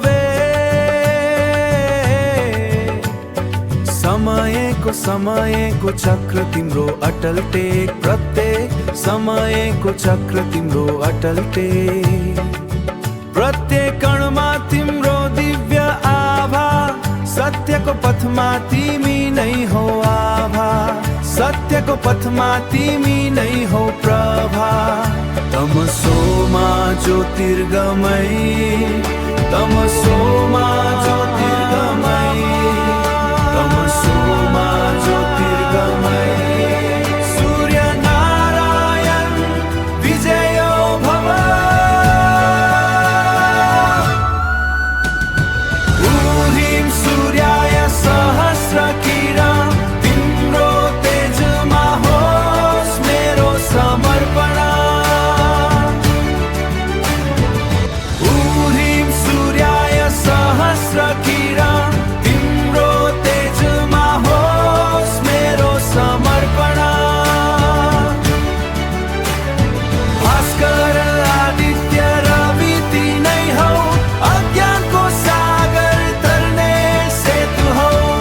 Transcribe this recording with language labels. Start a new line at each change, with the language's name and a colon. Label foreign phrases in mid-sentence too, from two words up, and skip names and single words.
Nepali: समयको चक्र तिम्रो अटल टेक प्रत्येक समयको चक्र तिम्रो अटल टेक प्रत्येक कणमा तिम्रो दिव्य आभा सत्यको पथमा तिमी नै हो आभा सत्यको पथमा तिमी नै हो प्रभा
Sanskrit: तमसोमा ज्योतिर्गमय तमसोमा ज्योतिर्गमय तमसोमा ज्योतिर्गमय सूर्य नारायण विजयो भव ह्रीं सूर्याय सहस्र किरण
Nepali: तिम्रो तेजमा होस् मेरो समर्पण
Sanskrit: ह्रीं सूर्याय सहस्र किरण
Nepali: तिम्रो तेजमा होस् मेरो समर्पण भास्कर आदित्य रवि तिनै हौ अज्ञानको सागर तर्ने सेतु हौ